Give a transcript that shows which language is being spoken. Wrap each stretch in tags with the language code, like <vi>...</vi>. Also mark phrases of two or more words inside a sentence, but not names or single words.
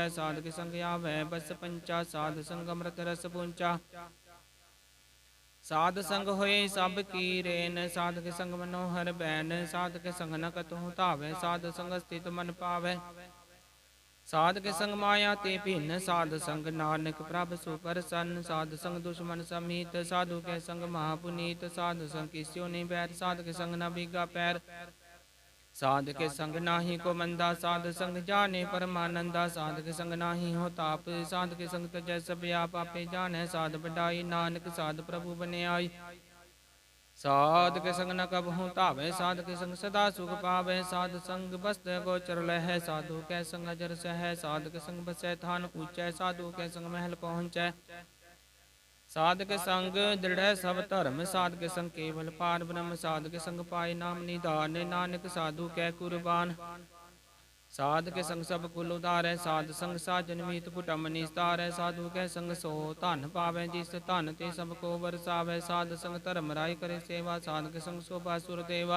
<hi>साध के संग आवै बस पंचा, साध संग अमृत रस पूंचा। साध संग होए सब की रेन, साध के संग मनोहर बैन। साध के संग न कतहु धावै, साध संग स्थित मन पावै। साध के संग माया ते भिन्न, साध संग नानक प्रभ सुप्रसन्न। साध संग दुश्मन समीत, साधु के संग महापुनीत। साध संग किस्यो नहीं बैर, साध के संग न बिगा पैर। साध के संग नाही को मंदा, साध संग जाने परमानंदा। साध के संग नाही हो ताप, साध के संग तजै सब आप। आपे जानै साध बढ़ाई, नानक साध प्रभु बने आई। साध के संग न कबहु धावै, साध के संग सदा सुख पावै। साध संग बस्त गोचर लहै, साधु कै संग अजर सहै। साध के संग बसै थान ऊंचै, साधु के संग महल पहुँचै। साधक संग दृड़ै सभ धरम, साधक संग केवल पार ब्रह्म, साधक संग पाए नाम निधान, नानक साधू कै कुरबान। साधक संग सभ कुल उधारै, साध संग साजन मीत कुटम निसतारै, साधू कै संग सो धन पावै, जिस धन ते सभ को वरसावै, साध संग धरम राइ करे सेवा, साधक संग सोभा सुर देवा।</hi>